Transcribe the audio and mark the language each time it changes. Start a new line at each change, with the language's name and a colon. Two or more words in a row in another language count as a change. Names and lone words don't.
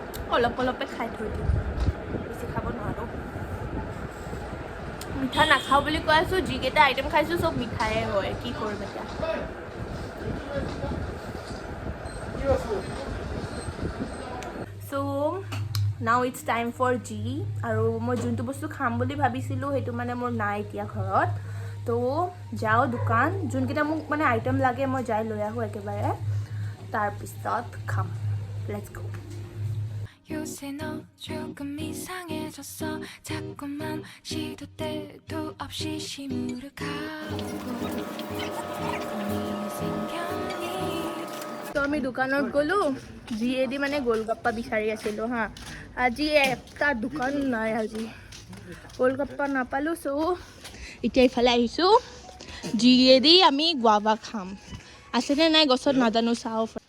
Assamese: অলপ অলপে খাই থৈ দিওঁ, বেছি খাব নোৱাৰোঁ। মিঠা নাখাওঁ বুলি কৈ আছোঁ, যিকেইটা আইটেম খাইছোঁ চব মিঠায়ে হয়, কি কৰিম এতিয়া।
English: So now it's time for G,
Assamese: আৰু মই যোনটো বস্তু খাম বুলি ভাবিছিলোঁ সেইটো মানে মোৰ নাই এতিয়া ঘৰত, তো যাওঁ দোকান, যোনকেইটা মোক মানে আইটেম লাগে মই যাই লৈ আহোঁ একেবাৰে, তাৰপিছত খাম।
English: let's go.
Korean: 요새 너 조금 이상해졌어 자꾸만 시도 때도 없이 시무룩하고 생겼니
Assamese: তো আমি দোকানত গ'লোঁ, যিয়েদি মানে গোলগাপ্পা বিচাৰি আছিলোঁ হা, আজি এটা দোকান নাই, আজি গোলগাপ্পা নাপালোঁ। চ' এতিয়া ইফালে আহিছোঁ, যিয়েদি আমি গুৱাভা খাম, আছেনে নাই গছত নাজানো, চাওঁ।